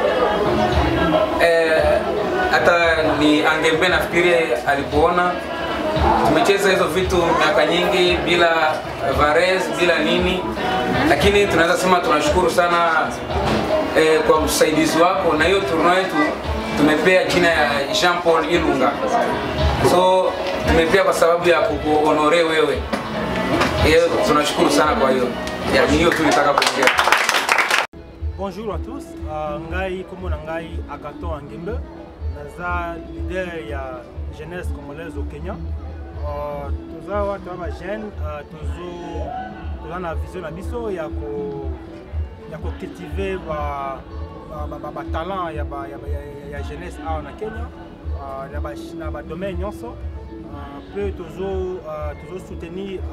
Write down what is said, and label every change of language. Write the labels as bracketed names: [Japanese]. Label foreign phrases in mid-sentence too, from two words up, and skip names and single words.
[Swahili] Hata ni Angembe nafikiri alipoona tumecheza hizo vitu miaka nyingi bila Varese bila nini, lakini tunaweza sema tunashukuru sana kwa usaidizi wako, na hiyo tournoi yetu tumepea jina ya Jean Paul Ilunga, so tumepea kwa sababu ya kukuhonore wewe. Tunashukuru sana kwa hiyo. Hiyo tulitaka kuongea. [French] Bonjour à tous, [Lingala] ngai komo na ngai Agathon Angembe, naza leader ya [French] jeunesse congolaise au Kenya. [Lingala] Toza [Swahili] watu wa [Lingala] jeune toza na vision na biso ya ko cultiver ba talent ya jeunesse à na Kenya na ba domaine nyonso peu tozo soutenir